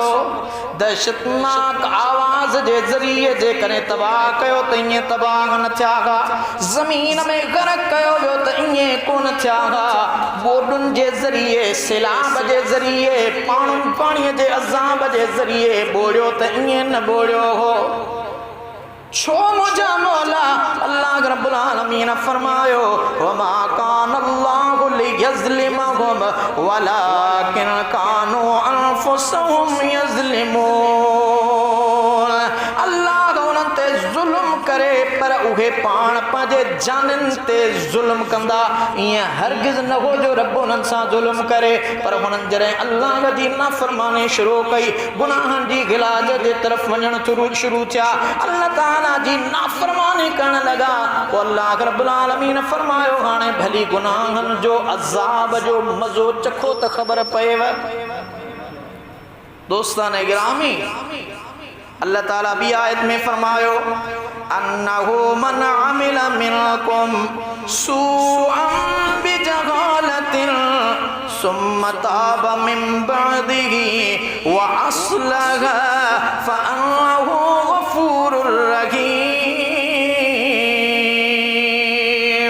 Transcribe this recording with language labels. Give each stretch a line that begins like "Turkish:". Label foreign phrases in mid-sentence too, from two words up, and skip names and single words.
Sindhi: दहशतनाक आवाज़ जे ज़रिए जेकॾहिं तबाह कयो त ईअं तबाह न थिया हा। ज़मीन में ग़रक़ कयो वियो त ईअं कोन थिया हा। ॿोॾुनि जे ज़रिए, सैलाब जे ज़रिए, पाणीअ जे अज़ाब जे ज़रिए ॿोड़ियो त ईअं न ॿोड़ियो हो। छो मुझा मौला
Arabic: الله رب العالمين फरमायो وما كان الله ليظلمهم ولكن كانوا أنفسهم يظلمون.
Sindhi: अल्लाह उन्हनि ते ज़ुल्म करे पर उहे पाण पंहिंजे जाननि ते ज़ुल्म कंदा। ईअं हरगिज़ न हो जो रब उन्हनि सां ज़ुल्म करे, पर हुननि जॾहिं अल्लाह जी नाफ़रमानी शुरू कई, गुनाहनि जी गिलाज जे तरफ़ वञण शुरू थिया, अल्लाह ताला जी नाफ़रमानी करण लॻा, पोइ
Arabic: الله رب العالمين
Sindhi: फरमायो हाणे भली गुनाहनि जो अज़ाब जो मज़ो चखो त ख़बर पएव। दोस्ताने गिरामी, अल्लाह ताला बि आयत में फरमायो
Arabic: أنه من عمل منكم سوءا بجهالة ثم تاب من بعده وأصلح فأنه غفور رحيم.